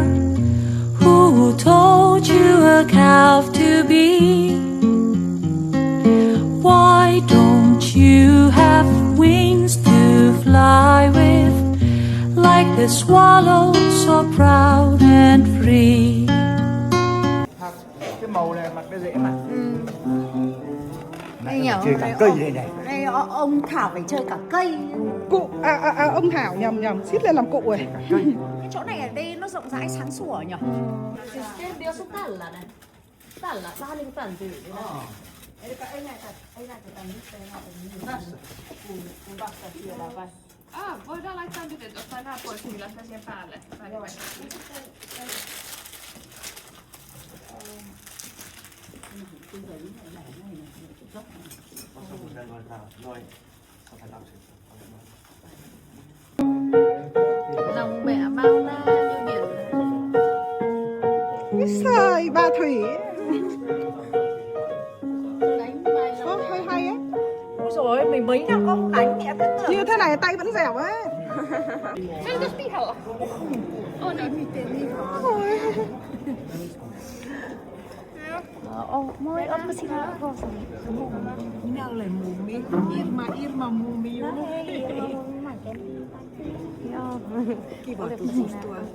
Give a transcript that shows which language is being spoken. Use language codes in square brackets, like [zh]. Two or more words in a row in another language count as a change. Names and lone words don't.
[en] Who told you a calf to be? Why don't you have wings to fly with, like the swallow so proud and free? [vi] Cái màu này mặc cái dễ mà. Đây nhở, chơi cả cây đây này. Đây ông Thảo phải chơi cả cây. Cụ, ông Thảo nhầm, xít lên làm cụ rồi. Cái chỗ này ở đây nó rộng rãi sáng sủa nhở. [fi] Voidaan laittaa nyt, että ottaa nämä pois, niin laittaa siihen päälle. [vi] Lòng mẹ bao la như biển. Cái sời bà Thủy. Đánh bài lòng Hơi hay ấy. Ôi dồi ôi, mình mấy năm không đánh mẹ cứ tưởng. Như thế này tay vẫn dẻo ấy. [fi] Näytäs pihalla. On. Moi, ootko sinä Roosani? Minä olen mummi. Irma mummi. Kiva tutustua.